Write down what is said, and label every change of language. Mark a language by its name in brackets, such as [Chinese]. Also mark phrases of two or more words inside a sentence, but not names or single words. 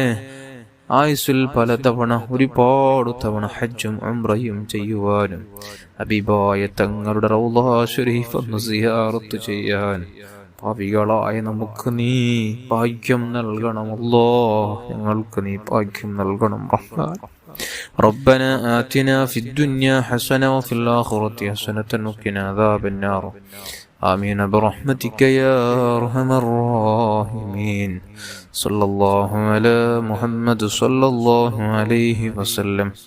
[Malayalam] ആയുസ്സിൽ പലതവണ, ഒരുപാട് തവണ ഹജ്ജും ഉംറയും ചെയ്യുവാനും ഹബീബായ തങ്ങളുടെ റൗള ശരീഫ് ഒന്ന് സിയാറത്ത് ചെയ്യാൻ പാപികളായ നമുക്ക് നീ ഭാഗ്യം നൽകണമല്ലോ. ഞങ്ങൾക്ക് നീ ഭാഗ്യം നൽകണം റഹ്മാൻ. [Arabic] ربنا آتنا في الدنيا حسنة وفي الآخرة حسنة وقنا عذاب النار آمين برحمتك يا أرحم الراحمين. صلى الله على محمد صلى الله عليه وسلم.